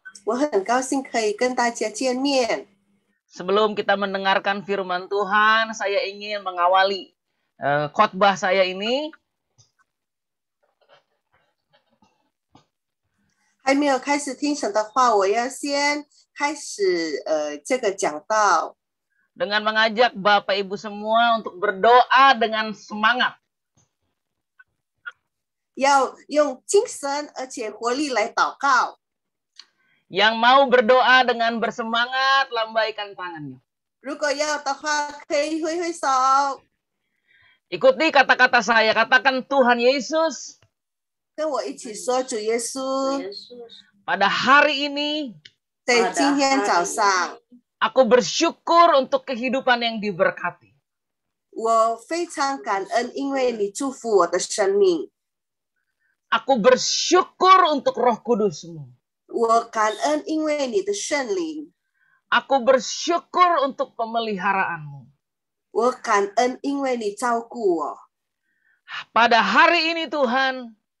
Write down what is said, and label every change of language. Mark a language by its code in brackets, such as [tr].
[zh] 我很高兴可以跟大家见面。 [id] Sebelum kita mendengarkan firman Tuhan, saya ingin mengawali khotbah saya ini [zh] 还没有开始听神的话，我要先开始这个讲道， [id] dengan mengajak Bapak Ibu semua untuk berdoa dengan semangat. [zh] 要用精神而且活力来祷告。 [id] Yang mau berdoa dengan bersemangat, lambaikan tangannya. [zh] 如果要的话，可以挥挥手， [id] Ikuti kata-kata saya, katakan Tuhan Yesus, [zh] 跟我一起说：主耶稣， [id] pada hari ini [zh] 在今天早上， [id] aku bersyukur untuk kehidupan yang diberkati. [zh] 我非常感恩，因为你祝福我的生命。 [id] Aku bersyukur untuk Roh Kudus-Mu. [zh] 我感恩，因为你的圣灵。 [id] Aku bersyukur untuk pemeliharaanmu. [zh] 我感恩，因为你照顾我。 [id] Pada hari ini Tuhan,